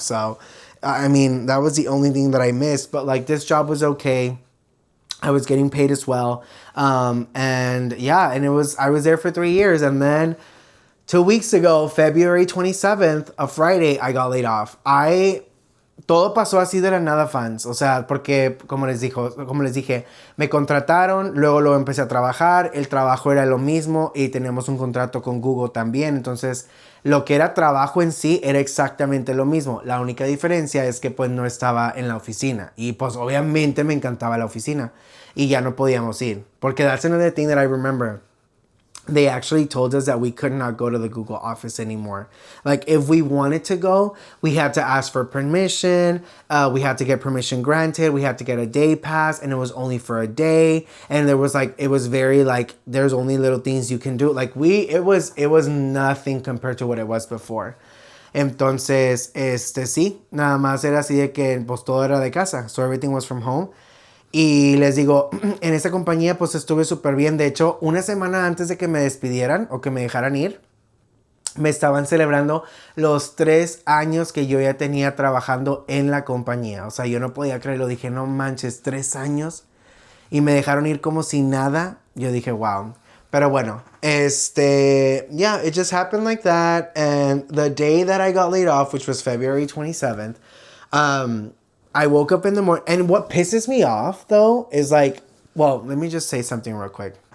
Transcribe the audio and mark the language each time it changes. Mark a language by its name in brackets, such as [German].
[English] So, I mean, that was the only thing that I missed, but like, this job was okay. I was getting paid as well. And yeah, and I was there for 3 years. And then 2 weeks ago, February 27th, a Friday, I got laid off. [Spanish] Todo pasó así de la nada, fans. O sea, porque, como les dije, me contrataron, luego empecé a trabajar, el trabajo era lo mismo y teníamos un contrato con Google también. Entonces, lo que era trabajo en sí era exactamente lo mismo. La única diferencia es que pues no estaba en la oficina. Y pues obviamente me encantaba la oficina. Y ya no podíamos ir. Porque [English] that's another thing that I remember. They actually told us that we could not go to the Google office anymore. Like, if we wanted to go, we had to ask for permission. We had to get permission granted. We had to get a day pass, and it was only for a day. And there was like, it was very like, there's only little things you can do. Like, it was nothing compared to what it was before. [Spanish] Entonces, sí, nada más era así de que pues todo era de casa. [English] So everything was from home. [Spanish] Y les digo, en esa compañía pues estuve súper bien. De hecho, una semana antes de que me despidieran o que me dejaran ir, me estaban celebrando los 3 años que yo ya tenía trabajando en la compañía. O sea, yo no podía creerlo. Dije, no manches, 3 años. Y me dejaron ir como si nada. Yo dije, wow. Pero bueno, [English] yeah, it just happened like that. And the day that I got laid off, which was February 27th, I woke up in the morning, and what pisses me off, though, is like, well, let me just say something real quick.